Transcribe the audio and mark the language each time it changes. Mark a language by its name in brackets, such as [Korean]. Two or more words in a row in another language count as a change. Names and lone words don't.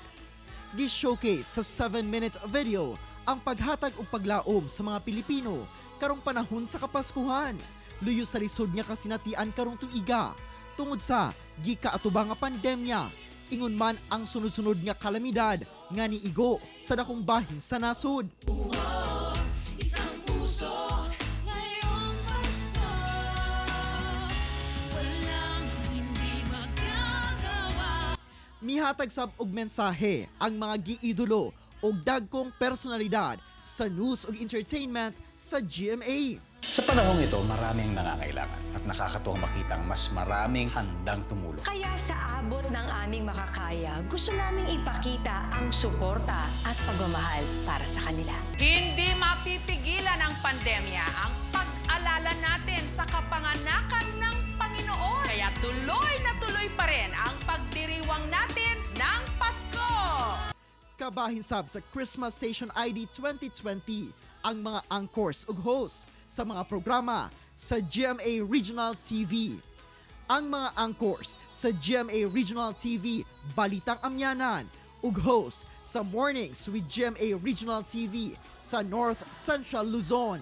[Cebuano] Gi-showcase sa 7-minute video ang paghatag ug paglaom sa mga Pilipino karong panahon sa Kapaskuhan. Luyo sa lisod nga kasinatian karong tuiga tungod sa gikaatubang nga pandemya, ingon man ang sunod-sunod nga kalamidad nga niigo sa dakong bahin sa nasod. [Filipino] Isang puso ngayong Pasko, walang hindi magagawa. [Cebuano] Mihatag sab og mensahe ang mga giidolo og dagkong personalidad sa news ug entertainment sa GMA. [Filipino] Sa panahong ito, maraming nangangailangan at nakakatuwang makitang mas maraming handang tumulong. Kaya sa abot ng aming makakaya, gusto naming ipakita ang suporta at pagmamahal para sa kanila. Hindi mapipigilan ng pandemya ang pag-alala natin sa kapanganakan ng Panginoon. Kaya tuloy na tuloy pa rin ang pagdiriwang natin ng Pasko. [Cebuano] Kabahin sab sa Christmas Station ID 2020 ang mga anchors ug hosts sa mga programa sa GMA Regional TV. Ang mga anchors sa GMA Regional TV Balitang Amyanan ug host sa Mornings with GMA Regional TV sa North Central Luzon.